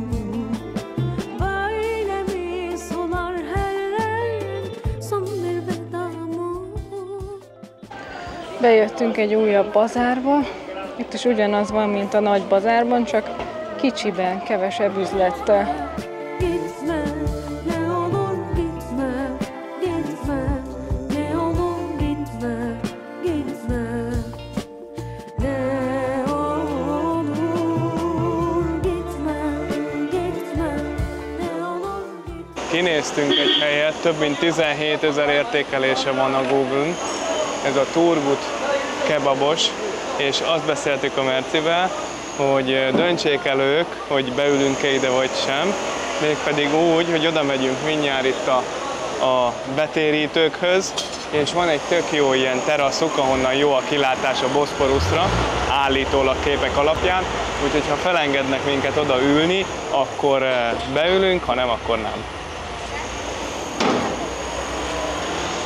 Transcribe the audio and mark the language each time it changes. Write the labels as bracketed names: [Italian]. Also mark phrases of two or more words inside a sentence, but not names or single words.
[Turkish] Böyle mi solar her son bir veda mı? [Hungarian] Bejöttünk egy újabb bazárba. Itt is ugyanaz van, mint a nagy bazárban, csak kicsiben, kevesebb üzlettel. [Turkish] Gitme, ne olur gitme, gitme, ne olur gitme, gitme, ne olur gitme, gitme, ne olur gitme. [Hungarian] Kinéztünk egy helyet, több mint 17 000 értékelése van a Google-n. Ez a Turgut kebabos, és azt beszéltük a Mercivel, hogy döntsék el ők, hogy beülünk-e ide vagy sem, mégpedig úgy, hogy oda megyünk mindjárt itt a betérítőkhöz, és van egy tök jó ilyen teraszuk, ahonnan jó a kilátás a Boszporuszra, állítólag képek alapján, úgyhogy ha felengednek minket oda ülni, akkor beülünk, ha nem, akkor nem.